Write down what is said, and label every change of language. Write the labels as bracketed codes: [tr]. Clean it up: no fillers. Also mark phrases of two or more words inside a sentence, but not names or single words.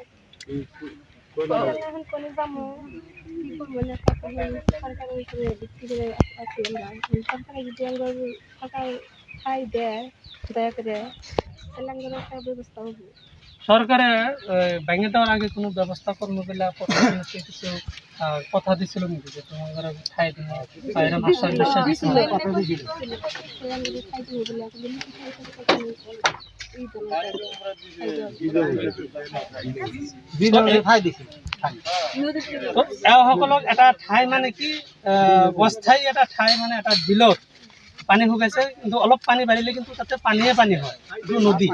[bn] এখন কোনে যাবো, কি করবো না, সরকারের উপরে ভিত্তি করে আছি আমরা। সরকারে যদি আমরা টাকা খাই দেয় দয়া করে, তাহলে আমাদের একটা ব্যবস্থা হবে। সরকারে ভেঙে দেওয়ার আগে কোনো ব্যবস্থা করবো বলে কিছু কথা দিছিল নাকি যে তোমাদের খাই দিন বিশ্বাস দিছিল? [as] সকলক এটা ঠাই মানে কি অস্থায়ী এটা ঠাই, মানে এটা বিলত পানী শুকাইছে, কিন্তু অলপ পানী বাঢ়িলে কিন্তু তাতে পানীয়ে পানী হয়, এইটো নদী।